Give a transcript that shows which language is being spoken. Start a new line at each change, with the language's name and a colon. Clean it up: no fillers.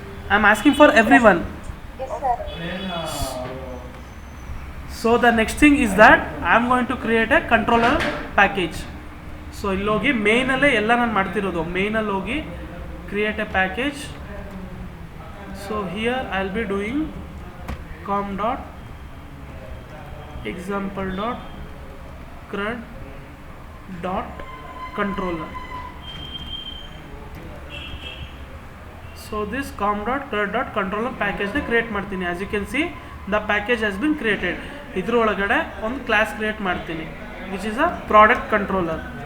English: I am asking for everyone. So the next thing is that I am going to create a controller package.
Kannada: So ಇಲ್ಲೋಗಿ ಮೇಯ್ನಲ್ಲೇ ಎಲ್ಲ ನಾನು ಮಾಡ್ತಿರೋದು, ಮೇಯ್ನಲ್ಲಿ ಹೋಗಿ
English: Create a package. So here I will be doing com dot example dot crud dot controller. So this com dot crud dot controller package ನ
Kannada: create ಮಾಡ್ತೀನಿ.
English: as you can see the package has been created.
Kannada: ಇದ್ರ ಒಳಗಡೆ ಒಂದು class create ಮಾಡ್ತೀನಿ
English: which is a product controller.